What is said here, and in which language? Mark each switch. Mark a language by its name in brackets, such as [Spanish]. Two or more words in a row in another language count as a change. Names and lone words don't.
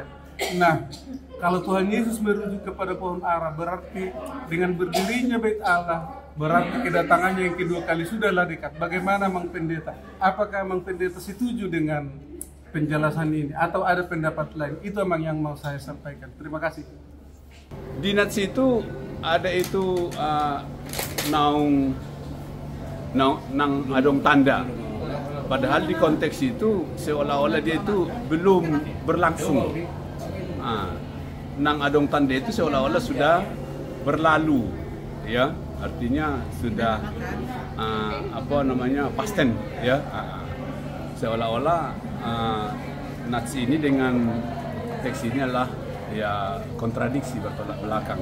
[Indonesian] Nah, kalau Tuhan Yesus merujuk kepada pohon ara, berarti dengan berdirinya bait Allah, berarti kedatangannya yang kedua kali sudahlah dekat. Bagaimana Mang Pendeta? Apakah Mang Pendeta setuju dengan penjelasan ini atau ada pendapat lain? Itu memang yang mau saya sampaikan. Terima kasih. Di Nats itu ada itu [Batak Toba] nang adong tanda. [Indonesian] Padahal di konteks itu seolah-olah dia itu belum berlangsung. [Batak Toba] Nang adong tanda [Indonesian] itu seolah-olah sudah berlalu, ya, artinya sudah [English] past tense, [Indonesian] ya. Seolah-olah Nats ini dengan teks ini adalah ya kontradiksi, bertolak belakang.